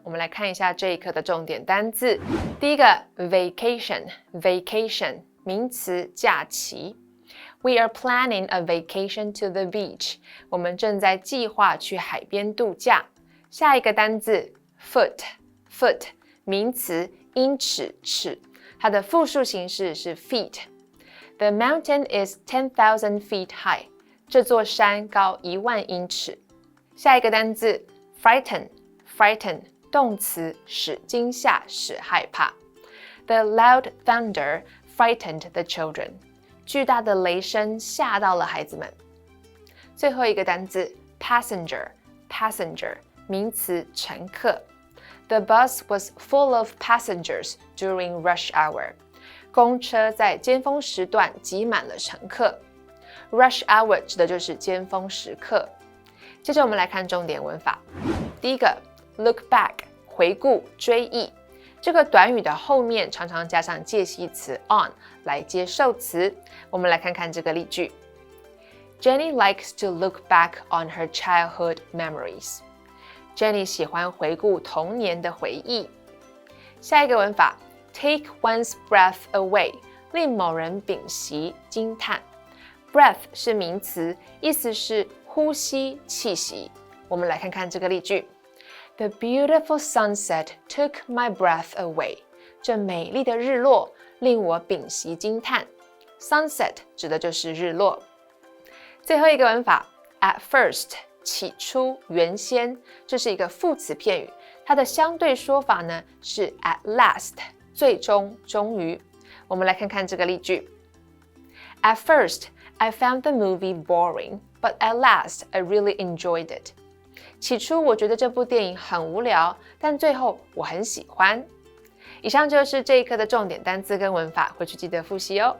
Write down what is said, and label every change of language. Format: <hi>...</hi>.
<zh>我们来看一下这一课的重点单字。第一个 vacation 名词假期。</zh> <en>We are planning a vacation to the beach.</en> <zh>我们正在计划去海边度假。下一个单字 foot 名词英尺尺，它的复数形式是 feet.</zh> <en>The mountain is 10,000 feet high.</en> <zh>这座山高10000英尺。下一个单字frighten 动词使惊吓使害怕。</zh> <en>The loud thunder frightened the children.</en> <zh>巨大的雷声吓到了孩子们。最后一个单字 passenger 名词乘客。</zh> <en>The bus was full of passengers during rush hour.</en> <zh>公车在尖峰时段挤满了乘客。 Rush hour 指的就是尖峰时刻。接着我们来看重点文法。第一个 look back 回顾追忆，这个短语的后面常常加上介系词 on 来接受词。我们来看看这个例句。</zh> <en>Jenny likes to look back on her childhood memories.</en> <zh>Jenny 喜欢回顾童年的回忆。下一个文法 take one's breath away 令某人屏息惊叹。 breath 是名词，意思是呼吸气息。我们来看看这个例句。</zh> <en>The beautiful sunset took my breath away.</en> <zh>这美丽的日落令我屏息惊叹。 Sunset 指的就是日落。最后一个文法 at first 起初原先，这是一个副词片语，它的相对说法呢是 at last 最终终于。我们来看看这个例句。</zh> <en>At first, I found the movie boring, but at last I really enjoyed it.</en> <zh>起初我觉得这部电影很无聊，但最后我很喜欢。以上就是这一课的重点单词跟文法，回去记得复习哦。</zh>